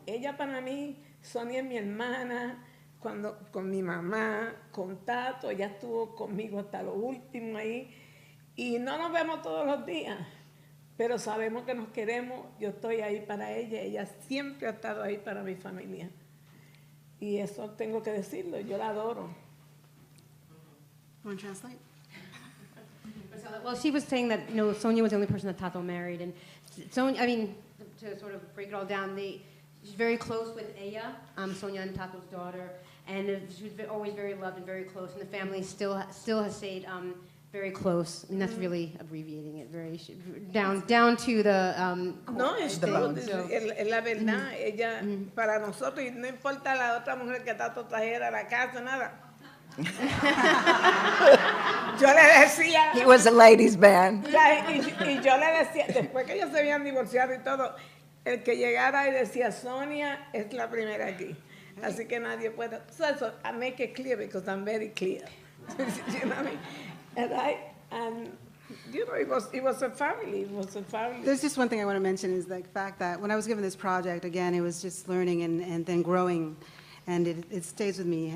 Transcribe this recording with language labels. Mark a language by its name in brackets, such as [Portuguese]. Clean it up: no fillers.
[Spanish] Ella para mí, Sonia es mi hermana, con mi mamá, con Tato, ella estuvo conmigo hasta lo último ahí, y no nos vemos todos los días, pero sabemos que nos queremos. Yo estoy ahí para ella, ella siempre ha estado ahí para mi familia. Y eso tengo que decirlo, yo la adoro. [English] Want to translate? Well, she was saying that, you know, Sonia was the only person that Tato married, and Sonia, I mean, to sort of break it all down, she's very close with Ella, Sonia and Tato's daughter, and she was always very loved and very close, and the family still has stayed very close. I mean, that's really abbreviating it, very down to the [Spanish] No, es [English] the bone. [Spanish] es la verdad. Ella, para nosotros, y no importa la otra mujer que Tato trajera a la casa, nada. yo le decía... [English] He was a ladies' man. [Spanish] Y yo le decía, después que ellos se habían divorciado y todo, el que llegara y decía, Sonia es la primera aquí. Así que nadie puede... [English] So I make it clear because I'm very clear. You know what I mean? It was a family. It was a family. There's just one thing I want to mention is the fact that when I was given this project, again, it was just learning and then growing, and it stays with me.